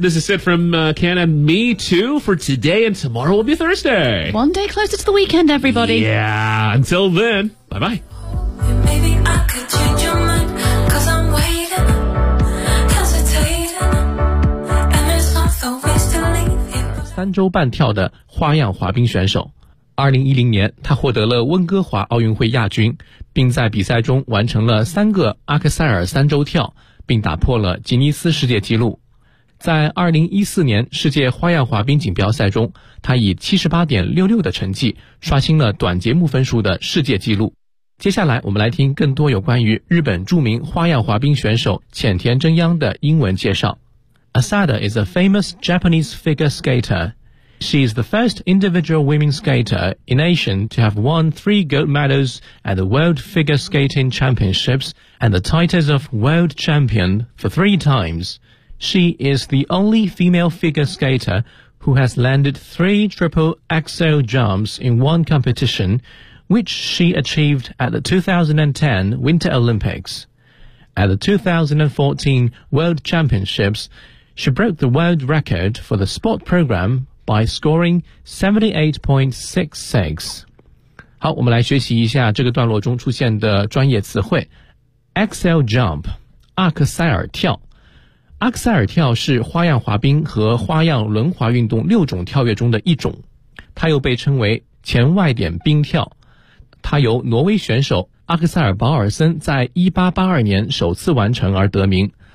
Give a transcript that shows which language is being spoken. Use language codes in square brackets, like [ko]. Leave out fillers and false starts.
[en] This is it from Ken and me, too, for today. And tomorrow will be Thursday. One day closer to the weekend, everybody. Yeah. Until then, bye-bye. Maybe I could change your mind, cause I'm waiting, hesitating, and there's no reason to leave you. [zh] 3周半跳的花样滑冰选手，2010年他获得了温哥华奥运会亚军，并在比赛中完成了3个阿克塞尔3周跳，并打破了吉尼斯世界纪录。在2014年世界花样滑冰锦标赛中，他以 78.66 的成绩刷新了短节目分数的世界纪录。接下来我们来听更多有关于日本著名花样滑冰选手浅田真央的英文介绍。 [en] Asada is a famous Japanese figure skater. She is the first individual women skater in Asia to have won 3 gold medals at the World Figure Skating Championships and the titles of World Champion for 3 times. She is the only female figure skater who has landed 3 triple axel jumps in 1 competition,which she achieved at the 2010 Winter Olympics. At the 2014 World Championships, she broke the world record for the sport program by scoring 78.66. [zh] 好，我们来学习一下这个段落中出现的专业词汇。 Axel jump, 阿克塞尔跳。阿克塞尔跳是花样滑冰和花样轮滑运动6种跳跃中的一种。它又被称为前外点冰跳。他由挪威选手阿克塞尔·保尔森在1882年首次完成而得名。